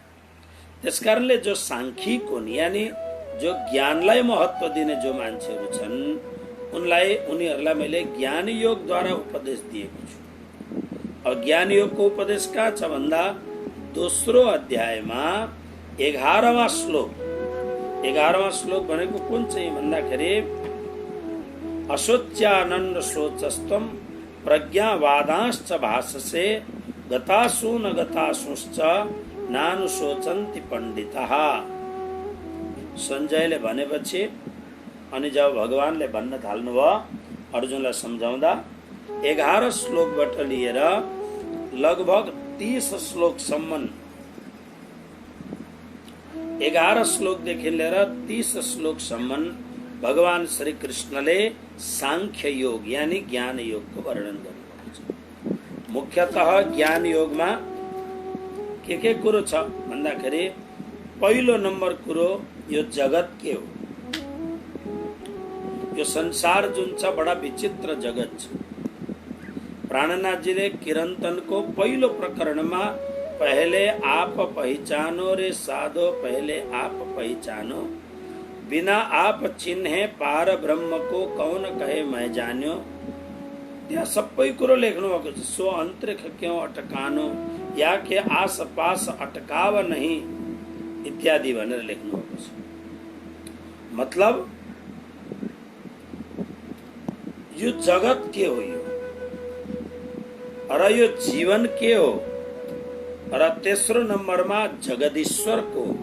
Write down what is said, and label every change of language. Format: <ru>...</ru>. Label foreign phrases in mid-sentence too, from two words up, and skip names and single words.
<ne>त्यसकारणले जो सांख्यिक हुन्, यानी जो ज्ञानलाई महत्व दिने जो मान्छेहरू छन्, उनीहरूलाई मैले ज्ञान योगद्वारा उपदेश दिएको छु। अब ज्ञान योगको उपदेश कहाँ छ भन्दा दोस्रो अध्यायमा 11वां श्लोक। 11वां श्लोक भनेको कुन चाहिँ भन्दाखेरि</ne> <sa>अशोच्यानन्द शोचस्तम प्रज्ञावादांश्च भाषसे गतासु न गतासुश्च नानुशोचन्ति पण्डितः।</sa> <ne>सञ्जयले भनेपछि अनि जब भगवानले भन्न थाल्नुभयो अर्जुनलाई सम्झाउँदा 11 श्लोकबाट लिएर लगभग 30 श्लोकसम्म, 11 श्लोकदेखि लिएर 30 श्लोकसम्म भगवान श्री कृष्णले सांख्य योग यानी ज्ञान योगको वर्णन गर्नुभएको छ। मुख्यतः ज्ञान योगमा के कुरो छ भन्दाखेरि पहिलो नम्बर कुरो यो जगत के हो। यो संसार जुन छ बडा विचित्र जगत छ। प्राणनाथजीले किरन्तनको पहिलो प्रकरणमा</ne> <hi>पहले आप पहिचानो रे साधो पहले आप पहिचानो, बिना आप चिन्हे पार ब्रह्म को कौन कहे मैं जान्यो,</hi> <ne>त्यहाँ सबै कुरो लेख्नु भएको छ।</ne> <hi>सो अन्तरिक्ष क्यों अटकानो, या के आस पास अटकाव नहीं,</hi> <ne>इत्यादि भनेर लेख्नु भएको छ। मतलब यो जगत के हो, यो र यो जीवन के हो, र तेस्रो नम्बरमा जगदीश्वर को।</ne>